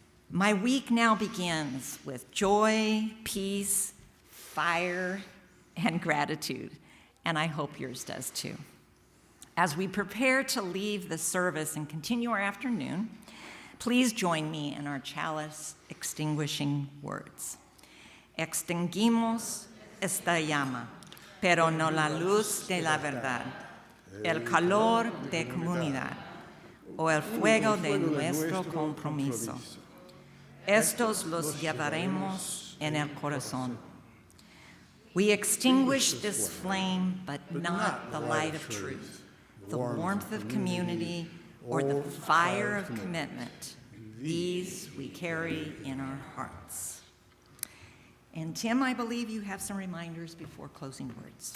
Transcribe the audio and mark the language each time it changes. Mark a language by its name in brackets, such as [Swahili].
[English] My week now begins with joy, peace, fire, and gratitude, and I hope yours does too. As we prepare to leave the service and continue our afternoon, please join me in our chalice extinguishing words. [Spanish] Extinguimos esta llama, pero no la luz de la verdad, el calor de comunidad, o el fuego de nuestro compromiso. Estos los llevaremos en el corazón. [English] We extinguish this flame, but not the light of truth, the warmth of community, or the fire of commitment. These we carry in our hearts. And Tim, I believe you have some reminders before closing words.